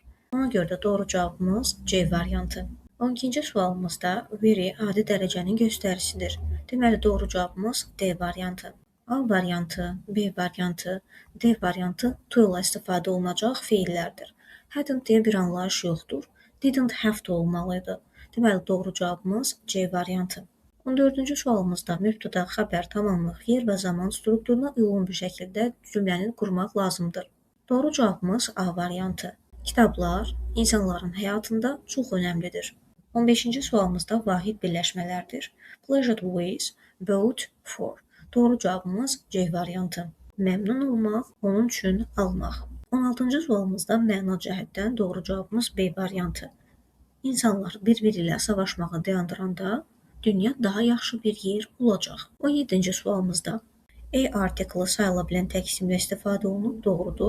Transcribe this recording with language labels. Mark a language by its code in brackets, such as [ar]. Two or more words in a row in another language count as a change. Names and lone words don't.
[az] Ona görə də doğru cavabımız C variantı. 12-ci sualımızda very adi dərəcənin göstəricisidir. Deməli, doğru cavabımız D variantı. A variantı, B variantı, D variantı to ilə istifadə olunacaq feillərdir. Hadn't deyə bir anlayış yoxdur. [en] Didn't have to [az] olmalıydı. Deməli, doğru cavabımız C variantı. 14-cü sualımızda mübtəda, xəbər, tamamlıq, yer və zaman strukturuna uyğun bir şəkildə cümləni qurmaq lazımdır. Doğru cavabımız A variantı. Kitablar insanların həyatında çox önəmlidir. 15-ci sualımızda vahid birləşmələrdir. [en] Pleasure with, bought for. [az] Doğru cavabımız C variantı. Məmnun olmaq, onun üçün almaq. 16-cı sualımızda məna cəhətdən doğru cavabımız B variantı. İnsanlar bir-biri ilə savaşmağı dayandıranda dünya daha yaxşı bir yer olacaq. 17-ci sualımızda artiklı sayıla bilən tək isimlə istifadə olunub, doğrudur.